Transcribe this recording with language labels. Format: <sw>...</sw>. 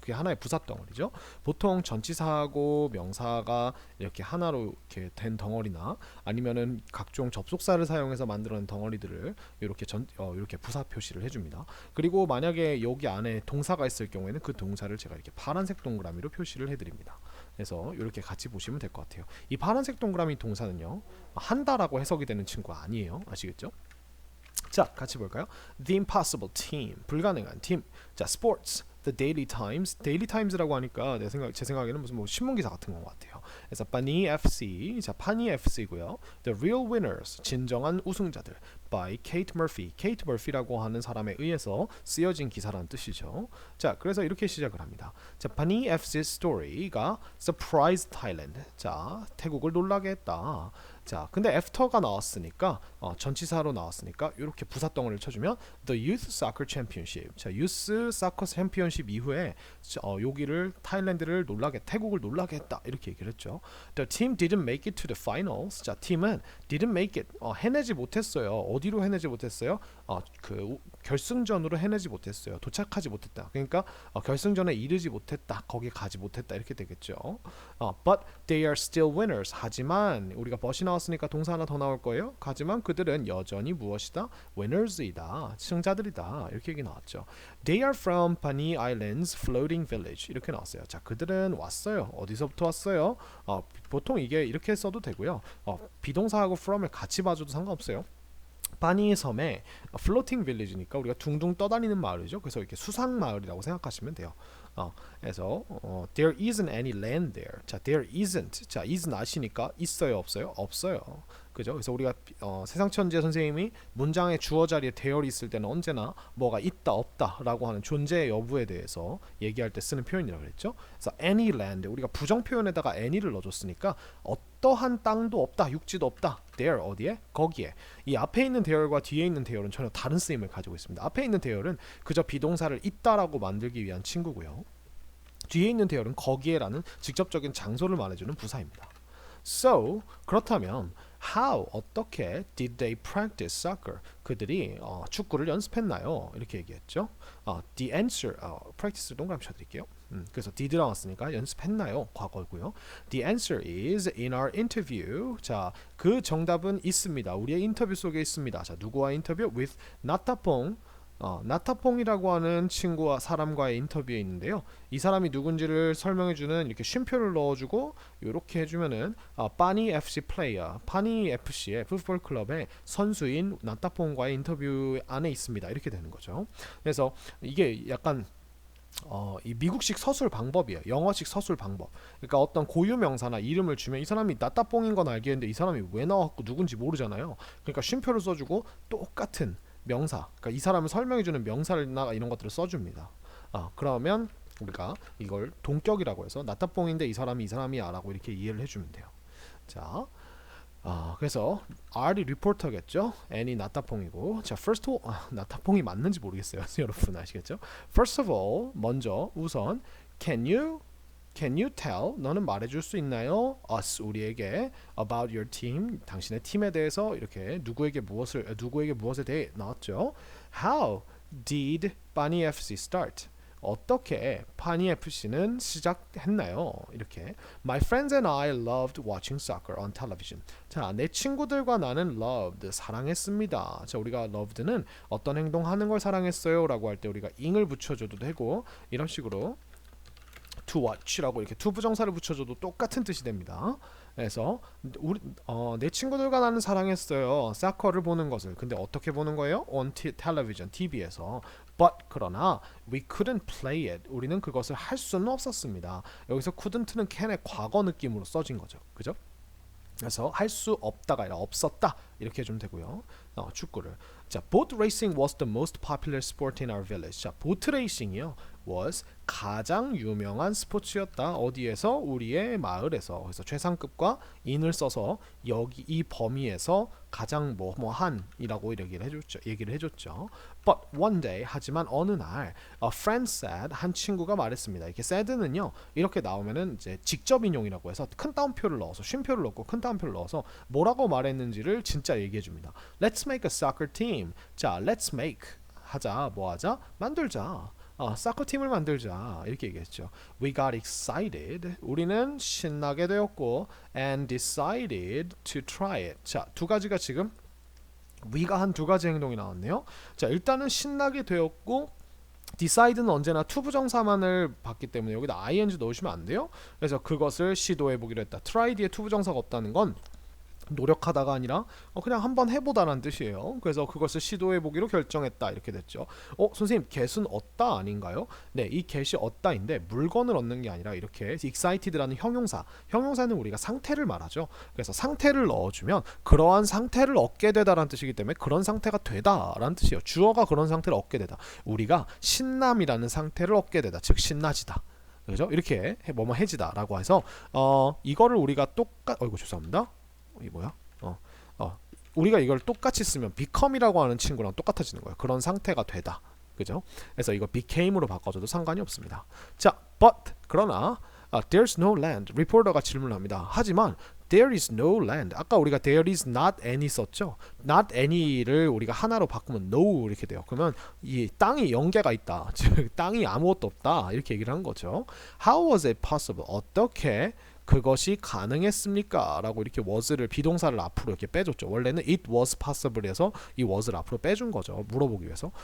<ko>그게 하나의 부사 덩어리죠. 보통 전치사하고 명사가 이렇게 하나로 이렇게 된 덩어리나 아니면은 각종 접속사를 사용해서 만들어낸 덩어리들을 이렇게 부사 표시를 해줍니다. 그리고 만약에 여기 안에 동사가 있을 경우에는 그 동사를 제가 이렇게 파란색 동그라미로 표시를 해드립니다. 그래서 이렇게 같이 보시면 될 것 같아요. 이 파란색 동그라미 동사는요, 한다라고 해석이 되는 친구가 아니에요. 아시겠죠? 자, 같이 볼까요?</ko> <en>The impossible team,</en> <ko>불가능한 팀. 자, sports, the daily times라고 하니까 제 생각에는 무슨 뭐 신문 기사 같은 것 같아요. 그래서 파니 FC, 자, 파니 FC고요.</ko> <en>The real winners,</en> <ko>진정한 우승자들. by Kate Murphy라고 하는 사람에 의해서 쓰여진 기사라는 뜻이죠. 자, 그래서 이렇게 시작을 합니다. 자, 파니 FC story가 surprise Thailand. 자, 태국을 놀라게 했다. 자, 근데 after가 나왔으니까 전치사로 나왔으니까 이렇게 부사 덩어리를 쳐주면</ko> <en>the youth soccer championship.</en> <ko>자, youth soccer championship 이후에 여기를 타일랜드를 태국을 놀라게 했다 이렇게 얘기를 했죠.</ko> <en>The team didn't make it to the finals.</en> <ko>자, 팀은</ko> <en>didn't make it</en> <ko>해내지 못했어요. 어디로 해내지 못했어요? 그 결승전으로 해내지 못했어요. 도착하지 못했다. 그러니까 결승전에 이르지 못했다. 거기 가지 못했다 이렇게 되겠죠.</ko> <en>But they are still winners.</en> <ko>하지만 우리가 but이 나왔으니까 동사 하나 더 나올 거예요. 하지만 그들은 여전히 무엇이다? winners이다. 승자들이다. 이렇게 얘기 나왔죠.</ko> <en>They are from Bani Island's floating village.</en> <ko>이렇게 나왔어요. 자, 그들은 왔어요. 어디서부터 왔어요? 보통 이게 이렇게 써도 되고요. 비동사하고 from을 같이 봐줘도 상관없어요. 바니 섬에 플로팅 빌리지니까 우리가 둥둥 떠다니는 마을이죠. 그래서 이렇게 수상 마을이라고 생각하시면 돼요. 그래서</ko> <en>there isn't any land there. 자, there isn't.</en> <ko>자, is not이니까 있어요, 없어요? 없어요. 그죠? 그래서 우리가 세상천재 선생님이 문장의 주어 자리에 there이 있을 때는 언제나 뭐가 있다, 없다라고 하는 존재 여부에 대해서 얘기할 때 쓰는 표현이라고 그랬죠. 그래서 any land 우리가 부정 표현에다가 any를 넣어줬으니까 어떠한 땅도 없다, 육지도 없다. there 어디에? 거기에. 이 앞에 있는 there과 뒤에 있는 there는 전혀 다른 쓰임을 가지고 있습니다. 앞에 있는 there는 그저 비동사를 있다라고 만들기 위한 친구고요. 뒤에 있는 there는 거기에라는 직접적인 장소를 말해주는 부사입니다.</ko> <en>So</en> <ko>그렇다면</ko> <en>how</en> <ko>어떻게</ko> <en>did they practice soccer?</en> <ko>그들이 축구를 연습했나요? 이렇게 얘기했죠. The answer practice를 동그라미 쳐드릴게요. 그래서 did 나왔으니까 연습했나요? 과거고요. The answer is in our interview. 자, 그 정답은 있습니다. 우리의 인터뷰 속에 있습니다. 자, 누구와 인터뷰? With 나타퐁. 나타퐁이라고 하는 친구와 사람과의 인터뷰에 있는데요. 이 사람이 누군지를 설명해주는 이렇게 쉼표를 넣어주고 이렇게 해주면은 파니 FC 플레이어, 파니 FC의 풋볼 클럽의 선수인 나타퐁과의 인터뷰 안에 있습니다. 이렇게 되는 거죠. 그래서 이게 약간 이 미국식 서술 방법이에요. 영어식 서술 방법. 그러니까 어떤 고유 명사나 이름을 주면 이 사람이 나타뽕인 건 알겠는데 이 사람이 왜 나왔고 누군지 모르잖아요. 그러니까 쉼표를 써주고 똑같은 명사, 그러니까 이 사람을 설명해주는 명사나 이런 것들을 써줍니다. 그러면 우리가 이걸 동격이라고 해서 나타뽕인데 이 사람이야 라고 이렇게 이해를 해주면 돼요. 자, 그래서 R이 리포터겠죠. N이 나타퐁이고. 자, first of all, 나타퐁이 맞는지 모르겠어요. 여러분 아시겠죠?</ko> <en>First of all,</en> <ko>먼저 우선</ko> <en>Can you tell?</en> <ko>너는 말해줄 수 있나요? Us, 우리에게</ko> <en>about your team,</en> <ko>당신의 팀에 대해서 이렇게 누구에게 무엇에 대해 나왔죠.</ko> <en>How did Bani FC start?</en> <ko>어떻게 파니 FC는 시작했나요? 이렇게</ko> <en>My friends and I loved watching soccer on television.</en> <ko>자, 내 친구들과 나는 loved, 사랑했습니다. 자, 우리가 loved는 어떤 행동하는 걸 사랑했어요 라고 할 때 우리가 ing을 붙여줘도 되고 이런 식으로 to watch라고 이렇게 to 부정사를 붙여줘도 똑같은 뜻이 됩니다. 그래서 내 친구들과 나는 사랑했어요. 사커를 보는 것을. 근데 어떻게 보는 거예요?</ko> <en>On television,</en> <ko>TV에서.</ko> <en>But</en> <ko>그러나</ko> <en>we couldn't play it.</en> <ko>우리는 그것을 할 수는 없었습니다. 여기서 couldn't는 can의 과거 느낌으로 써진 거죠. 그죠? 그래서 할 수 없다가 아니라 없었다 이렇게 해주면 되고요. 축구를.</ko> <en>자, boat racing was the most popular sport in our village.</en> <ko>자, 보트 레이싱이요. was 가장 유명한 스포츠였다. 어디에서? 우리의 마을에서. 그래서 최상급과 in을 써서 여기 이 범위에서 가장 뭐뭐한이라고 얘기를 해줬죠.</ko> <en>But one day,</en> <ko>하지만 어느 날,</ko> <en>a friend said,</en> <ko>한 친구가 말했습니다. 이렇게 said는요, 이렇게 나오면은 이제 직접 인용이라고 해서 큰 따옴표를 넣어서 쉼표를 넣고 큰 따옴표를 넣어서 뭐라고 말했는지를 진짜 얘기해줍니다.</ko> <en>Let's make a soccer team.</en> <ko>자, let's make 하자, 뭐 하자, 만들자. 사커 팀을 만들자 이렇게 얘기했죠.</ko> <en>We got excited.</en> <ko>우리는 신나게 되었고</ko> <en>and decided to try it.</en> <ko>자, 두 가지가 지금 we가 한 두 가지 행동이 나왔네요. 자, 일단은 신나게 되었고 decide는 언제나 투부정사만을 봤기 때문에 여기다 ing 넣으시면 안 돼요. 그래서 그것을 시도해 보기로 했다. try 뒤에 투부정사가 없다는 건 노력하다가 아니라 그냥 한번 해보다라는 뜻이에요. 그래서 그것을 시도해보기로 결정했다 이렇게 됐죠. 선생님 get은 얻다 아닌가요? 네, 이 get이 얻다인데 물건을 얻는 게 아니라 이렇게 excited라는 형용사는 우리가 상태를 말하죠. 그래서 상태를 넣어주면 그러한 상태를 얻게 되다라는 뜻이기 때문에 그런 상태가 되다라는 뜻이에요. 주어가 그런 상태를 얻게 되다. 우리가 신남이라는 상태를 얻게 되다. 즉 신나지다. 그죠? 이렇게 뭐뭐 해지다라고 해서 이거를 우리가 죄송합니다. 이게 뭐야? 우리가 이걸 똑같이 쓰면 become이라고 하는 친구랑 똑같아지는 거예요. 그런 상태가 되다. 그죠? 그래서 이거 became으로 바꿔줘도 상관이 없습니다.</ko> <en>자, but</en> <ko>그러나</ko> <en>there's no land.</en> <ko>리포터가 질문을 합니다. 하지만</ko> <en>there is no land.</en> <ko>아까 우리가 there is not any 썼죠. not any를 우리가 하나로 바꾸면 no 이렇게 돼요. 그러면 이 땅이 0개가 있다. 즉 땅이 아무것도 없다. 이렇게 얘기를 한 거죠.</ko> <en>How was it possible?</en> <ko>어떻게 그것이 가능했습니까? 라고 이렇게 was를 비동사를 앞으로 이렇게 빼줬죠. 원래는</ko> <en>it was possible</en> <ko>에서 이 was를 앞으로 빼준 거죠. 물어보기 위해서.</ko>